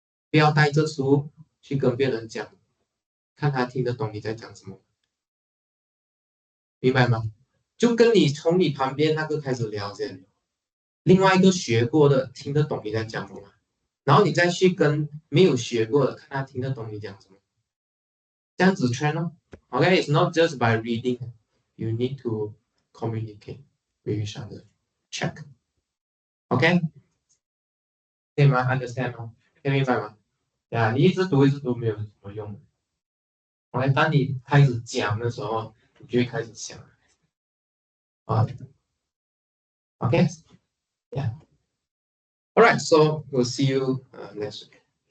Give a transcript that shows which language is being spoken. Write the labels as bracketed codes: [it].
[zh] 不要带着书去跟别人讲，看他听得懂你在讲什么，明白吗？就跟你从你旁边那个开始聊先，另外一个学过的听得懂你在讲什么，然后你再去跟没有学过的看他听得懂你讲什么，这样子 [en] train [zh] 哦。 [en] Okay, it's not just by reading. You need to communicate with each other. Check. OK? [zh] 可以吗 ？ [en] Understand [zh] 吗？可以明白吗？对啊，你一直读没有什么用。 OK，当你开始讲的时候，你就会开始想啊。 [en] OK? Yeah. All right. So we'll see you next week.